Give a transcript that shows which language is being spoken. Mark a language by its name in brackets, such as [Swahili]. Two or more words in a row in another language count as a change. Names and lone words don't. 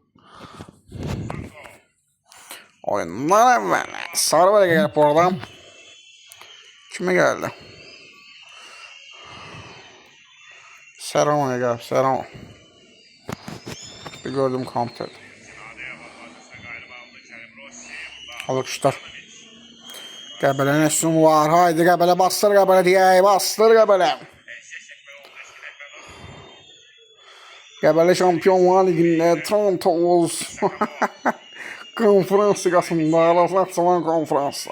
[Turkish] Oyundan evvel. Sarı böyle gelip oradan. Kime geldi? Serrano'ya gelip Serrano. Bir gördüm kampta. Alışlar. [Azerbaijani] Qəbələ nə sun var? [Turkish] Haydi Qəbələ bastır Qəbələ deyək. Bastır Qəbələ. Qəbələ Şampiyonlar Ligi'ndə Toronto Wolves konferans ligasında açılan konferansı.